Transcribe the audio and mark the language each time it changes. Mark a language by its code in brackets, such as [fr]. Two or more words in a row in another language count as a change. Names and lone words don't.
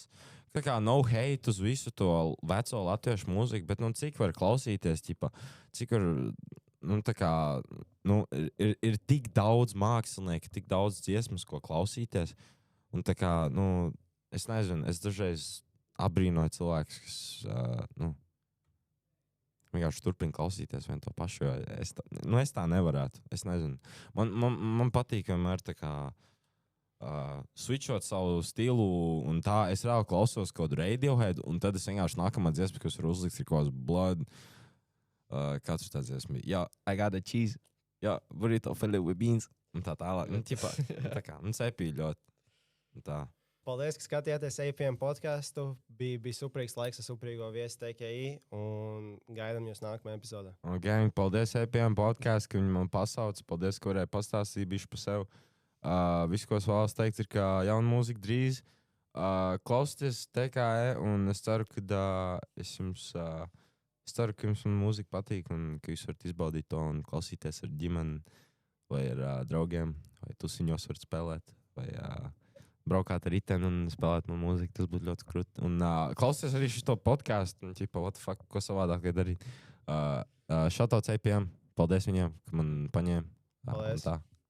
[lv] Tā kā no hate uz visu to veco latviešu mūziku, bet nu cik var klausīties, ķipa, cik var, nu tā kā, nu ir tik daudz mākslinieki, tik daudz dziesmas, ko klausīties, un tā kā, nu, es nezinu, es dažreiz apbrīnoju cilvēkus, kas, nu, vienkārši turpina klausīties vien to pašu, jo es tā nevarētu. Es nezinu. Man patīk vienmēr tā kā switchot savu stilu, un tā es reāli klausos kaut kādu Radiohead, un tad es vienkārši nākamā dziesma, kas ir uzlikts, ir kaut kāds Blood. Kāds ir tāds dziesma? Jā, [en] I got a cheese. Jā, burrito filet with beans. [lv] Un tā tālāk. Nu, ķipā, tā kā, un cepī ļoti. Un tā. Paldies, ka skatījāties APM podcastu. Bija superīgs laiks ar superīgo viesi TKI un gaidām jūs nākamajā epizodē. Gang, paldies APM podcastu, ka viņi man pasauca. Paldies, ka varēja pastāstīt bišķi par sevi. Viss, ko es vēlos teikt, ir, ka jauna mūzika drīz. Klausieties TKE un es ceru, ka jums mūzika patīk un ka jūs varat izbaudīt to un klausīties ar ģimeni vai ar draugiem vai tusiņos varat spēlēt vai braukāt ar riteni un spēlēt man mūziku, tas būtu ļoti krūti. Un klausieties arī šo podcastu, un ķipa, [en] what the fuck, [lv] ko savādāk vai darīt. Shoutouts APM, paldies viņiem, ka man paņēma. Paldies. Tā.